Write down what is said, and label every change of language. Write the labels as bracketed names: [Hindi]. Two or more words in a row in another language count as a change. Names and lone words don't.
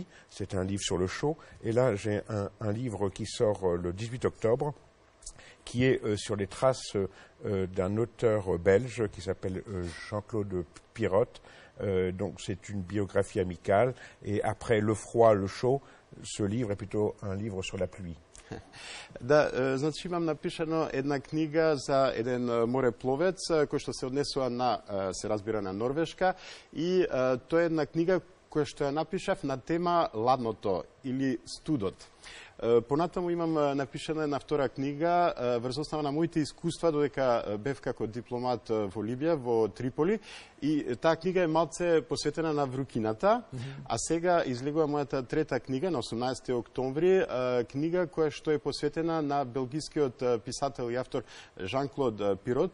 [French] C'est un livre sur le chaud. Et là, j'ai un livre qui sort le 18 octobre, qui est sur les traces d'un auteur belge qui s'appelle Jean-Claude Pirotte. Donc, c'est une biographie amicale. Et après le froid, le chaud, ce livre est plutôt un livre sur la pluie. [Macedonian] Да, значи имам напишано една книга за еден морепловец кој што се однесува на, се разбира, на Норвешка и тоа е една книга која што ја напишав на тема ладното или студот. Понатаму имам напишана една втора книга врз основа на моите искуства додека бев како дипломат во Либија, во Триполи, и таа книга е малце посветена на врукината, а сега излегува мојата трета книга на 18 октомври, книга која што е посветена на белгискиот писател и автор Жан-Клод Пирот.